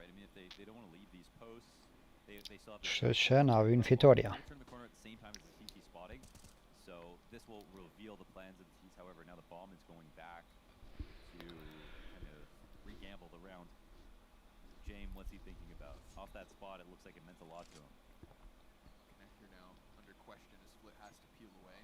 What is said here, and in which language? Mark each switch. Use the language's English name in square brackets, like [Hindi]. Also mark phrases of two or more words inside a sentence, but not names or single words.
[English] I mean, if they don't want to leave these posts, they still have the [Albanian] Kështu që na vynë fitoria. [English] They turn the corner at the same time as the CT spotting, so this will reveal the plans of the T's. However, now the bomb is going back to kind of re-gamble the round. James, what's he thinking about? Off that spot, it looks like it meant a lot to him. Connector now under question as Split has to peel away.